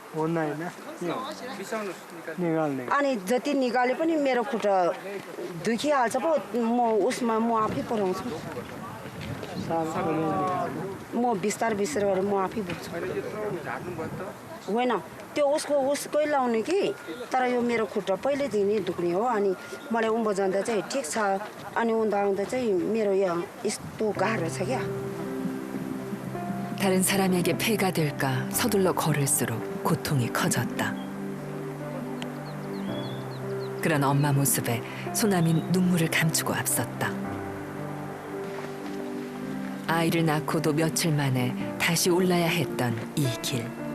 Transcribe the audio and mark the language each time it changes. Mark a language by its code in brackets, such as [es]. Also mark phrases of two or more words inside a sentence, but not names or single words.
[ne] अनि जति निकाले पनि मेरो खुट्टा दुखिहाल्छ पो म उसमा म आफै पुऱ्याउँछु म बिस्तार बिस्तार गरेर म आफै बोक्छु होइन त्यो उसकै लाउने कि तर यो मेरो खुट्टा पहिल्यैदेखि नै दुख्ने हो अनि मलाई उँभो जाँदा चाहिँ ठिक छ अनि उँधो आउँदा चाहिँ मेरो यहाँ यस्तो गाह्रो छ क्या [ko] 다른 사람에게 폐가 될까 서둘러 걸을수록 고통이 커졌다. 그런 엄마 모습에 소남인 눈물을 감추고 앞섰다. 아이를 낳고도 며칠 만에 다시 올라야 했던 이 길.